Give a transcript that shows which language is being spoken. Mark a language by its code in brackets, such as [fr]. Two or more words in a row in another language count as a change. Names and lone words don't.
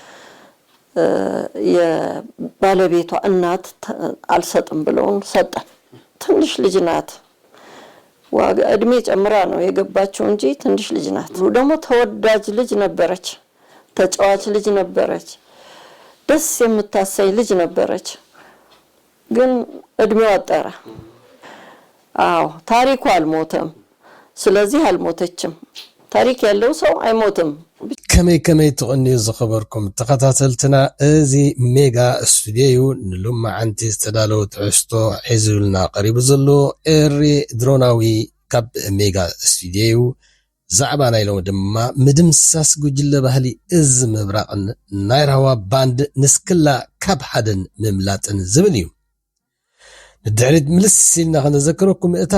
[am] የባለቤቷ እናት አልሰጥም ብለውን ሰጠን። ትንሽ ልጅ ናት ዋጋ እድሜ ጨምራ ነው የገባችው እንጂ ትንሽ ልጅ ናት። ደግሞ ተወዳጅ ልጅ ነበረች፣ ተጫዋች ልጅ ነበረች፣ ደስ የምታሰይ ልጅ ነበረች። ግን እድሜው አጠረ። አዎ ታሪኩ አልሞተም። ስለዚህ አልሞተችም። ታሪክ ያለው ሰው አይሞትም። [ti] ከመይ ተቆኒዩ ዝኸበርኩም ተኸታተልትና እዚ ሜጋ ስቱዲዮ ንሎማዓንቲ ዝተዳለወ ትሕዝቶ ሒዙልና ቀሪቡ ዘሎ ኤሪ ድሮናዊ ካብ ሜጋ ስቱዲዮ ዛዕባ ናይ ሎሚ ድማ ምድምሳስ ጉጅለ ባህሊ እዚ ምብራቕን ናይ ራህዋ ባንድ ንስክላ ካብ ሓደን ምምላጥን ዝብል እዩ። ንድሕሪት ምልስ ኢልና ክንዘክረኩም እታ